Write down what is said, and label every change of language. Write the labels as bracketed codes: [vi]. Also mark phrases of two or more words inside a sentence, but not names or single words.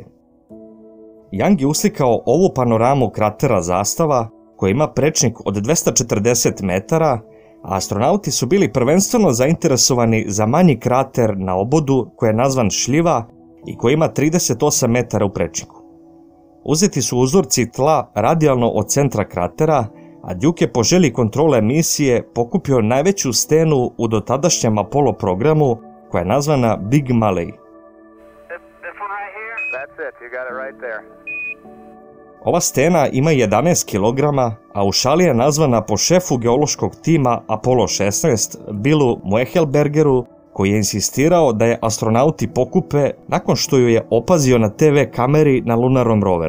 [sr] Young je uslikao ovu panoramu kratera Zastava koji ima prečnik od 240 metara, a astronauti su bili prvenstveno zainteresovani za manji krater na obodu koji je nazvan Šljiva i koji ima 38 metara u prečniku. Uzeti su uzorci tla radijalno od centra kratera, a Duke je po želji kontrole misije pokupio najveću stenu u dotadašnjem Apollo programu koja je nazvana Big Maley. [en] This one right here? That's it. You got it right there. [sr] Ova stena ima 11 kg, a u šali je nazvana po šefu geološkog tima Apollo 16, Billu Muechelbergeru, koji je insistirao da je astronauti pokupe nakon što ju je opazio na TV kameri na lunarnom roveru.